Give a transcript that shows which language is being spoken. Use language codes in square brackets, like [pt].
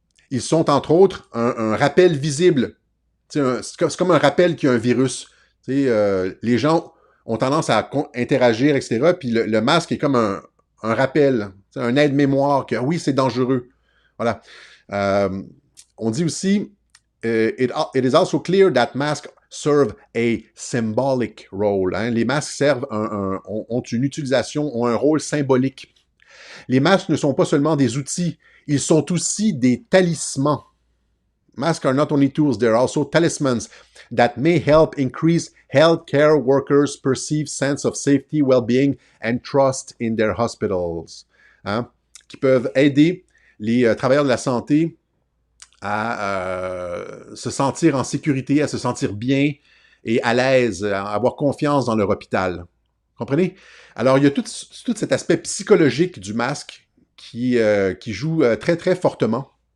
[fr] Ils sont, entre autres, un rappel visible. C'est comme un rappel qu'il y a un virus. Les gens ont tendance à interagir, etc., puis le masque est comme un rappel, un aide-mémoire que oui, c'est dangereux. Voilà. On dit aussi, [en] it is also clear that masks serve a symbolic role. Hein. [fr] Les masques servent ont une utilisation, ont un rôle symbolique. Les masques ne sont pas seulement des outils, ils sont aussi des talismans. [en] Masks are not only tools, they're also talismans that may help increase healthcare workers' perceived sense of safety, well-being and trust in their hospitals. Hein? [fr] Qui peuvent aider les travailleurs de la santé à se sentir en sécurité, à se sentir bien et à l'aise, à avoir confiance dans leur hôpital. Comprenez? Alors, il y a tout cet aspect psychologique du masque qui joue très, très fortement.